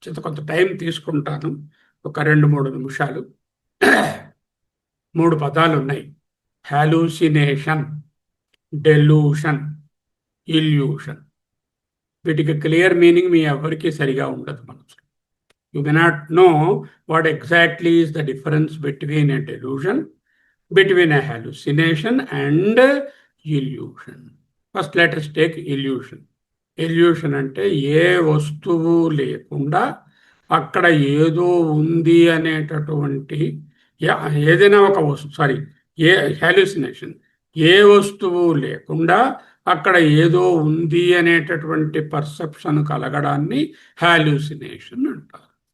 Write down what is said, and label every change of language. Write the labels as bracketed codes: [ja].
[te] కొంత టైం తీసుకుంటాను, ఒక 2-3 నిమిషాలు. 3 పదాలు ఉన్నాయి: హాలూసినేషన్, డెల్యూషన్, ఇల్యూషన్. వీటికి క్లియర్ మీనింగ్ మీ ఎవరికి సరిగా ఉండదు మనసులో. [en] You may not know what exactly is the difference between a delusion, between a hallucination and illusion. First, let us take illusion. [te] Illusion అంటే ఏ వస్తువు లేకుండా అక్కడ ఏదో ఉంది అనేటటువంటి ఏదైనా ఒక వస్తువు, హాల్యూసినేషన్ ఏ వస్తువు లేకుండా అక్కడ ఏదో ఉంది అనేటటువంటి పర్సెప్షన్ కలగడాన్ని హాల్యూసినేషన్ అంటారు.